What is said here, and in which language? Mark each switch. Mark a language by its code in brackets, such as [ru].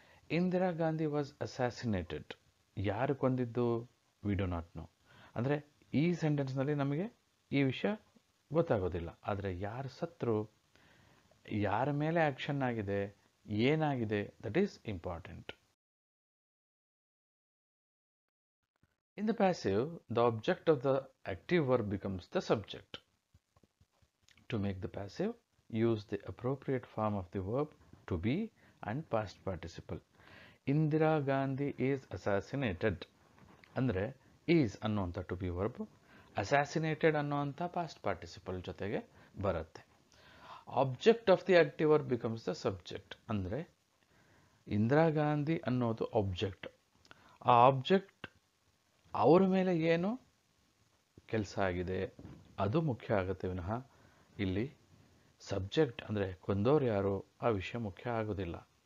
[en] Indira Gandhi was assassinated. [kn] ಯಾರು ಕೊಂದಿದ್ದು? [en] We do not know. [kn] ಅಂದರೆ ಈ ಸೆಂಟೆನ್ಸ್ನಲ್ಲಿ ನಮಗೆ ಈ ವಿಷಯ ಗೊತ್ತಾಗೋದಿಲ್ಲ. ಆದರೆ ಯಾರು ಸತ್ರು, ಯಾರ ಮೇಲೆ ಆ್ಯಕ್ಷನ್ ಆಗಿದೆ, ಏನಾಗಿದೆ, [en] That is important. In the passive, the object of the active verb becomes the subject. To make the passive, use the appropriate form of the verb to be and past participle. Indira Gandhi is assassinated. [kn] ಅಂದರೆ is ಅನ್ನುವಂಥ to B verb assassinated ಅನ್ನುವಂಥ past participle ಜೊತೆಗೆ ಬರುತ್ತೆ. [en] Object of the active verb becomes the subject. [kn] ಅಂದರೆ ಇಂದಿರಾ ಗಾಂಧಿ ಅನ್ನೋದು object. ಆ object ಅವರ ಮೇಲೆ ಏನು ಕೆಲಸ ಆಗಿದೆ ಅದು ಮುಖ್ಯ ಆಗುತ್ತೆ ವಿನಃ ಇಲ್ಲಿ ಸಬ್ಜೆಕ್ಟ್ ಅಂದರೆ ಕೊಂದೋರು ಯಾರು ಆ ವಿಷಯ ಮುಖ್ಯ ಆಗೋದಿಲ್ಲ.